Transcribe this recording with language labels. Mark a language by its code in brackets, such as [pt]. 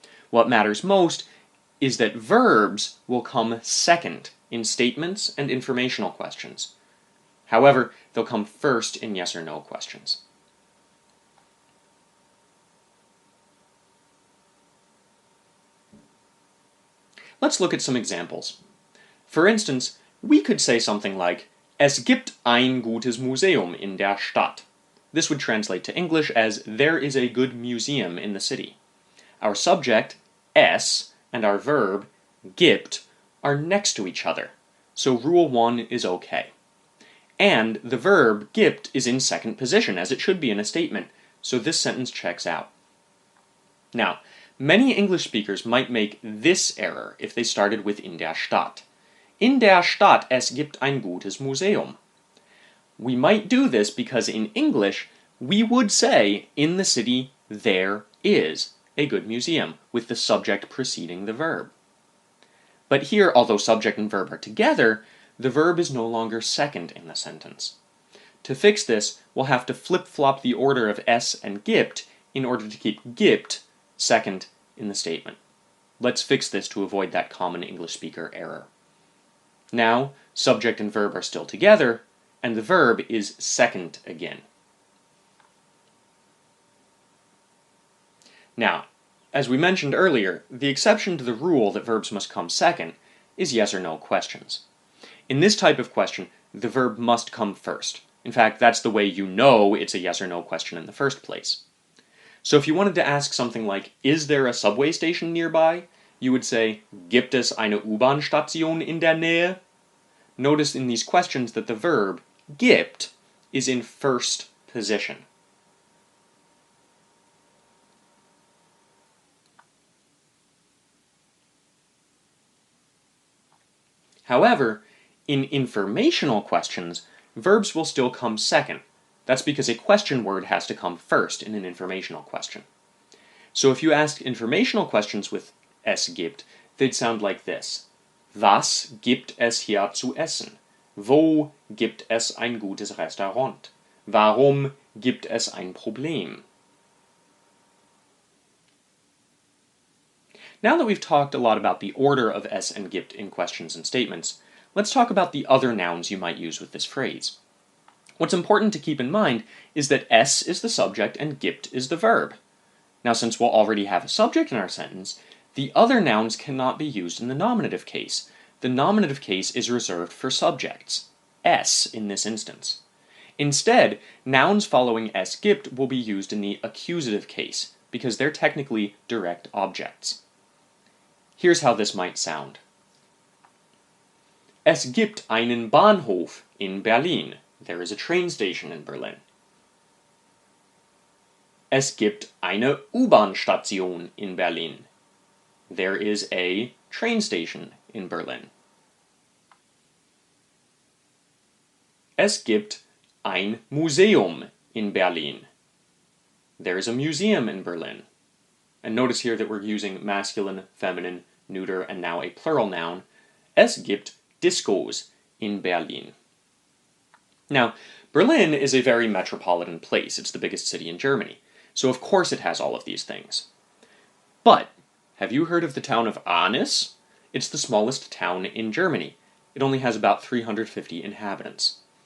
[en] What matters most is that verbs will come second in statements and informational questions. However, they'll come first in yes or no questions. Let's look at some examples. For instance, we could say something like, [de] Es gibt ein gutes Museum in der Stadt. [en] This would translate to English as, there is a good museum in the city. Our subject, es, and our verb, gibt, are next to each other, so rule 1 is okay. And the verb, gibt, is in second position, as it should be in a statement, so this sentence checks out. Now, many English speakers might make this error if they started with [de] in der Stadt. In der Stadt es gibt ein gutes Museum. [en] We might do this because in English, we would say, in the city, there is a good museum, with the subject preceding the verb. But here, although subject and verb are together, the verb is no longer second in the sentence. To fix this, we'll have to flip-flop the order of es and gibt in order to keep gibt second in the statement. Let's fix this to avoid that common English speaker error. Now, subject and verb are still together, and the verb is second again. Now, as we mentioned earlier, the exception to the rule that verbs must come second is yes or no questions. In this type of question, the verb must come first. In fact, that's the way you know it's a yes or no question in the first place. So if you wanted to ask something like, is there a subway station nearby? You would say, [de] gibt es eine U-Bahn-Station in der Nähe? [en] Notice in these questions that the verb, gibt, is in first position. However, in informational questions, verbs will still come second. That's because a question word has to come first in an informational question. So if you ask informational questions with es gibt, they'd sound like this. [de] Was gibt es hier zu essen? Wo gibt es ein gutes Restaurant? Warum gibt es ein Problem? [en] Now that we've talked a lot about the order of es and gibt in questions and statements, let's talk about the other nouns you might use with this phrase. What's important to keep in mind is that es is the subject and gibt is the verb. Now, since we'll already have a subject in our sentence, the other nouns cannot be used in the nominative case. The nominative case is reserved for subjects, es in this instance. Instead, nouns following es gibt will be used in the accusative case, because they're technically direct objects. Here's how this might sound. [de] Es gibt einen Bahnhof in Berlin. [en] There is a train station in Berlin. [de] Es gibt eine U-Bahn-Station in Berlin. [en] There is a train station in Berlin. [de] Es gibt ein Museum in Berlin. [en] There is a museum in Berlin. And notice here that we're using masculine, feminine, neuter, and now a plural noun. [de] Es gibt Discos in Berlin. [en] Now, Berlin is a very metropolitan place. It's the biggest city in Germany. So of course it has all of these things. But, have you heard of the town of Arnis? It's the smallest town in Germany. It only has about 350 inhabitants.